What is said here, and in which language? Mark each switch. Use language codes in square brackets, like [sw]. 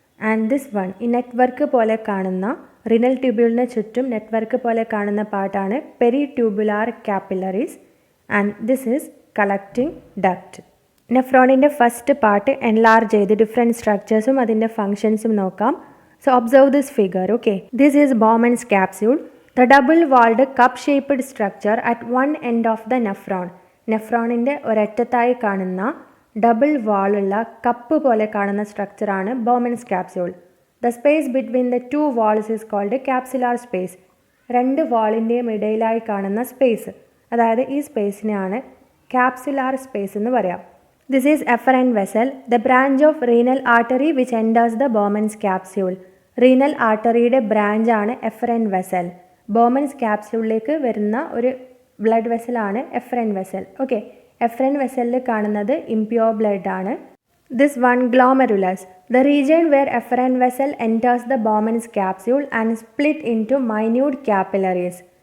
[ml] And this one, ഈ network പോലെ കാണുന്ന റീനൽ ട്യൂബ്യൂളിന് ചുറ്റും നെറ്റ്വർക്ക് പോലെ കാണുന്ന പാർട്ടാണ് peri tubular capillaries. [en] And this is collecting duct. [ml] നെഫ്രോണിൻ്റെ first part enlarge ചെയ്ത് ഡിഫറെൻറ്റ് സ്ട്രക്ചേഴ്സും അതിൻ്റെ ഫങ്ഷൻസും നോക്കാം. [en] So observe this figure. Okay, this is Bowman's capsule, the double-walled cup-shaped structure at one end of the nephron. [ml] നെഫ്രോണിൻ്റെ ഒരറ്റത്തായി കാണുന്ന double വാളുള്ള cup പോലെ കാണുന്ന സ്ട്രക്ചറാണ് Bowman's capsule. [en] The space between the 2 walls is called capsular space. [ml] 2 വാളിൻ്റെയും ഇടയിലായി കാണുന്ന space, അതായത് ഈ സ്പേസിനെയാണ് capsular space എന്ന് പറയാം. [en] This is efferent vessel, the branch of renal artery which enters the Bowman's capsule. [ml] Renal ആർട്ടറിയുടെ ബ്രാഞ്ചാണ് efferent vessel. Bowman's ക്യാപ്സ്യൂളിലേക്ക് വരുന്ന ഒരു blood വെസലാണ് efferent vessel. Okay, efferent വെസലിൽ കാണുന്നത് impure blood ആണ്. [en] This one glomerulus, the region where efferent vessel enters the Bowman's capsule and split into minute capillaries.